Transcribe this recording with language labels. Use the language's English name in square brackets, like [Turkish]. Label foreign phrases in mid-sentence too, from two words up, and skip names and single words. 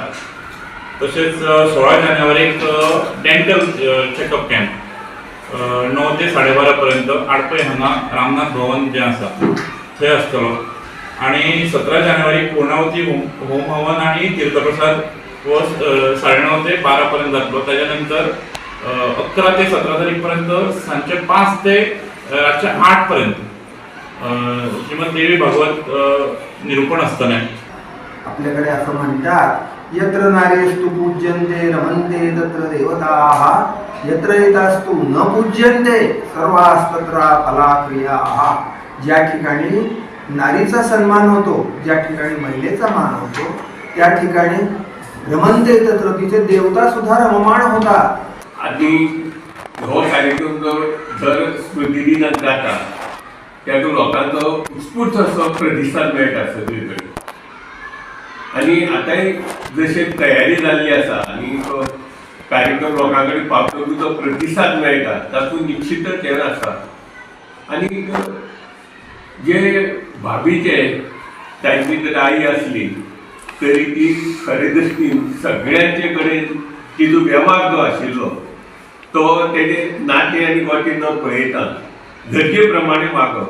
[Konkani] तसेच 16 जानेवारीक डेंटल चेकअप कॅम्प 9 ते 12:30 पर्यंत आडपय हांगा रामनाथ भवन जें आसा थंय आसतलो. आणि 17 जानेवारीक पूर्णावती होम हवन आणि तीर्थप्रसाद हो 9:30 ते 12 पर्यंत जातलो. त्याच्या नंतर 11 ते 17 तारीख पर्यंत सांजचे 5 ते रातचे 8 पर्यंत श्रीमद देवी भागवत निरूपण आसतलें. [Sanskrit] आपल्याकडे असं म्हणतात यत्र नारेस्तु पूज्यन्ते रमन्ते तत्र देवताः यत्र एतास्तु न पूज्यन्ते सर्वास्तत्र फलाक्रियाः. [Marathi] ज्या ठिकाणी नारीचा सन्मान होतो, ज्या ठिकाणी महिलेचा मान होतो, त्या ठिकाणी [Sanskrit] रमन्ते तत्र [Marathi] तिथे देवता सुद्धा रममाण होतात. [Konkani] आणि हो कार्यक्रम जर स्मृतिदिनाक जाता त्यातून लोकांचो उत्स्फूर्त असो प्रतिसाद मेळटा सगळीकडे. आणि आतांय जशे तयारी जाल्ली आसा आणि तो कार्यक्रम लोकां कडेन पावतकूच जो प्रतिसाद मेळटा तातूंत निश्चितच हें आसा. आणि जे भाभीचे तांची जर आई आसली तरी ती खरे दृश्टीन सगळ्यांचे कडेन तिजो वेव्हार जो आशिल्लो तो तेजे नाते आनी गोटे न पळयता गरजे प्रमाणे वागप.